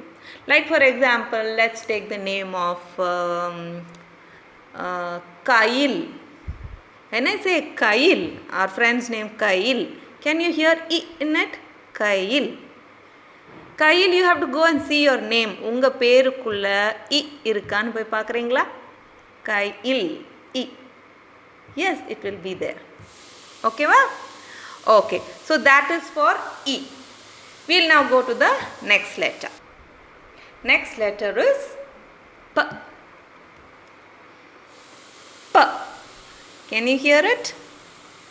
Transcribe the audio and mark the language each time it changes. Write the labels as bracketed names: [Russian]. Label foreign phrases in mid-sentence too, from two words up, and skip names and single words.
[English] Like for example, let's take the name of Kail. When I say Kail, our friend's name Kail, can you hear E in it? Kail. Kail, you have to go and see your name. [Tamil] உங்க பேருக்குள்ள E இருக்கான்னு போய் பாக்குறீங்களா? [English] Kail. E. Yes, it will be there. Okay, va? Okay. So that is for E. We'll now go to the next letter. Next letter is P. P. Can you hear it? P.